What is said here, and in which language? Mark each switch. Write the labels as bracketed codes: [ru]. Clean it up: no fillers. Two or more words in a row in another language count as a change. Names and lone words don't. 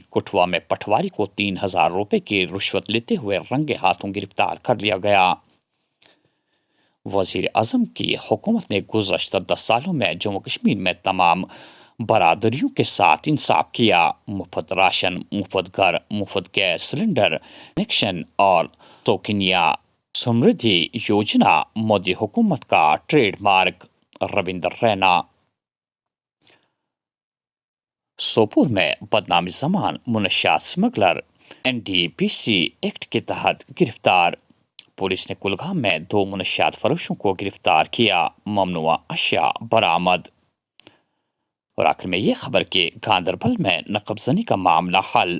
[ur] کٹھوا میں پٹواری کو 3000 روپے کی رشوت لیتے ہوئے رنگے ہاتھوں گرفتار کر لیا گیا. وزیر اعظم کی حکومت نے گزشتہ 10 سالوں میں جموں کشمیر میں تمام برادریوں کے ساتھ انصاف کیا. مفت راشن, مفت گھر, مفت گیس سلنڈر کنیکشن اور سوکنیا سمردھی یوجنا مودی حکومت کا ٹریڈ مارک. رویندر رینا. سوپور میں بدنام زمان منشیات اسمگلر NDPC ایکٹ کے تحت گرفتار. پولیس نے کلگام میں 2 منشیات فروشوں کو گرفتار کیا. ممنوعہ اشیاء برآمد. اور آخر میں یہ خبر کہ گاندربل میں نقب زنی کا معاملہ حل.